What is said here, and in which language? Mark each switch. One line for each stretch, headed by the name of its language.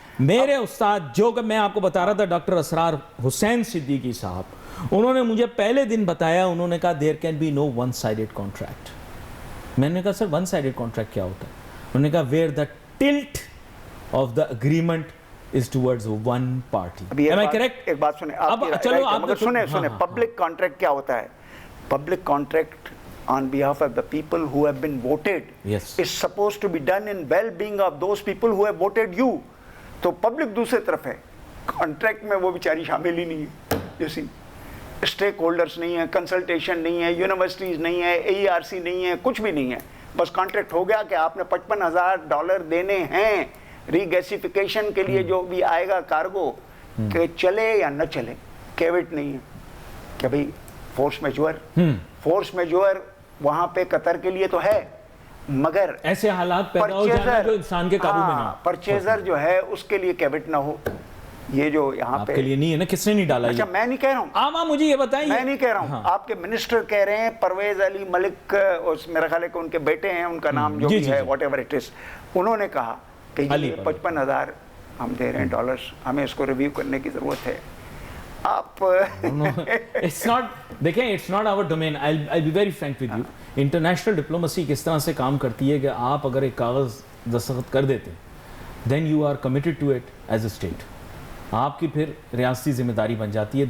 Urdu: میرے استاد جو کہ میں آپ کو بتا رہا تھا ڈاکٹر اسرار حسین صدیقی صاحب, انہوں نے مجھے پہلے دن بتایا, انہوں نے کہا
English: There can be no one sided contract.
Urdu: میں نے کہا سر ون سائیڈڈ کانٹریکٹ کیا ہوتا ہے؟ انہوں نے کہا
English: Where the tilt of the agreement is towards one party. Am I correct?
Urdu: ایک بات سنیں, مگر سنیں, پبلک کانٹریکٹ کیا ہوتا ہے؟
English: Public contract on behalf of the people who have been voted is supposed to be done in well-being of those people who have voted you.
Urdu: تو public دوسرے طرف ہے, کانٹریکٹ میں وہ بیچاری شامل ہی نہیں ہے, جیسی اسٹیک ہولڈرز نہیں ہیں, کنسلٹیشن نہیں ہے, یونیورسٹیز نہیں ہے, AERC نہیں ہے, کچھ بھی نہیں ہے, بس کانٹریکٹ ہو گیا کہ آپ نے $55,000 دینے ہیں ری گیسیفیکیشن کے لیے, جو بھی آئے گا کارگو, کہ چلے یا نہ چلے. کیوٹ نہیں ہے کہ بھئی فورس میجور وہاں پہ قطر کے لیے تو ہے, مگر ایسے حالات پیدا ہو جائیں جو انسان کے قابو میں نہ ہو, پرچیزر جو ہے اس کے لیے کیوٹ نہ ہو. یہ جو یہاں آپ پہ کے لیے نہیں ہے نا, کس نے نہیں ڈالا؟ اچھا میں نہیں کہہ رہا ہوں, آپ مجھے یہ بتائیں, میں نہیں کہہ رہا ہوں, آپ کے منسٹر کہہ رہے ہیں, پرویز علی ملک, میرا خیال ہے کہ ان کے بیٹے ہیں, ان کا نام جو بھی ہے
English: whatever it is,
Urdu: انہوں نے کہا کہ یہ 55,000 ہم دے رہے ہیں ڈالرز, ہمیں اس کو ریویو کرنے کی ضرورت ہے. آپ
English: it's not, دیکھیں it's not our domain. I'll be very frank with you.
Urdu: International diplomacy کس طرح سے کام کرتی ہے کہ آپ اگر ایک کاغذ دستخط کر دیتے
English: then you are committed to it as a state.
Urdu: آپ کی پھر ریاستی ذمہ داری بن جاتی ہے.